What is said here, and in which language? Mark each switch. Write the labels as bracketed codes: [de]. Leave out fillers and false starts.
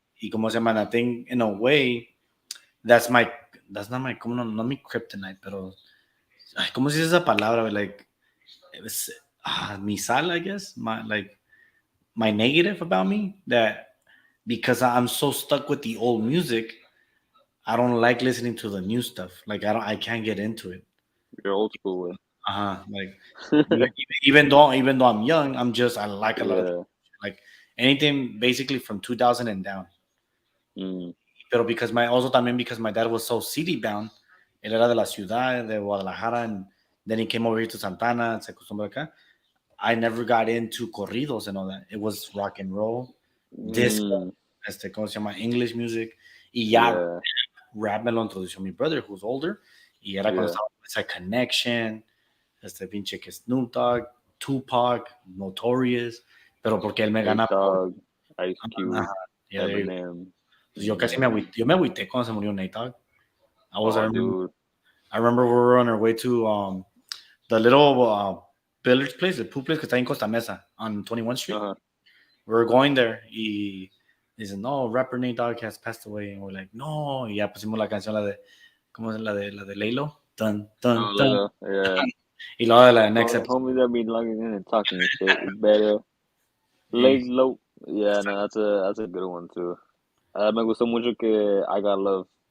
[es] Y como se llama, [en] I think, in a way, that's not my, [es] como no mi kryptonite, pero, ay, ¿cómo se dice esa palabra? [en] Like, [es] mi sal, [en] I guess, my negative about me, that because I'm so stuck with the old music, I don't like listening to the new stuff. Like, I can't get into it. You're old school, güey. Like, even though I'm young, I like a lot of, like, anything basically from 2000 and down. [es] Pero [en] because my dad was so city bound, [es] él era de la ciudad, [en] de Guadalajara, and then he came over here to Santana, [es] se acostumbró acá. [en] I never got into corridos and all that. It was rock and roll, disco, [es] ¿cómo se llama? [en] English music. [es] Y ya rap me lo introdujo mi brother, [en] who's older. [es] Y era cuando estaba esa Connection, pinche que Snoop Dogg, Tupac, Notorious. pero porque él me [en] Nate [es] gana por... [en] Dogg, Ice Cube, [es] Ajá, [en] yeah, there you go. Eminem. [es] Pues yo casi me agüité cuando se murió Nate Dogg. [en] Oh, dude. I remember we were on our way to the little billiards place, the pool place [es] que está en Costa Mesa [en] on 21st Street. Uh-huh. We were going there [es] y dicen, no, [en] rapper Nate Dogg has passed away. And we're like, no. [es] Y ya pusimos la canción, ¿cómo es la de Laylo? Dun, dun, Oh, dun. [en] Lilo, yeah. [es] Y luego de la [en] next episode. Homies that be logging in and talking shit. It's better. Yeah. Lay low. Yeah, no, that's a good one too. [es] Me gustó mucho que I Got Love.